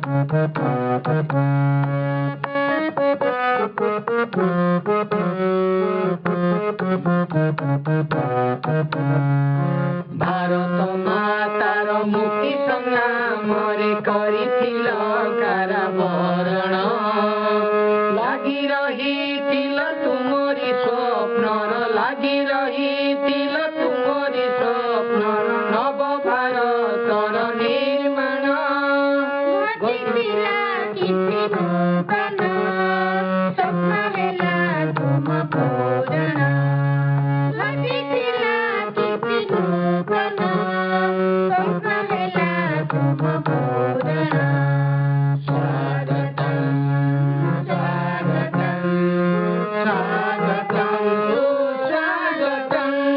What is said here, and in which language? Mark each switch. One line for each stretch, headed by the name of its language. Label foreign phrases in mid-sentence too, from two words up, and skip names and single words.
Odia: ଭାରତ ମାତାର ମୁକ୍ତି ସଂଗ୍ରାମରେ କରିଥିଲ କାରାବରଣ ଲାଗି ରହିଥିଲ ତୁମରି ସ୍ୱପ୍ନର ଲାଗି ରହିଥିଲ ତୁମରି ସ୍ୱପ୍ନର ନବ ଭାରତର ନିର୍ମାଣ ଘଟିଥିଲା କିଛି ନୂତନ ସ୍ୱପ୍ନ ହେଲା ତୁମ ପୂରଣ ଘଟିଥିଲା କିଛି ନୂତନ ସ୍ୱପ୍ନ ହେଲା ତୁମ ପୂରଣ
Sanskrit: स्वागतम् स्वागतम् स्वागतम् सुस्वागतम्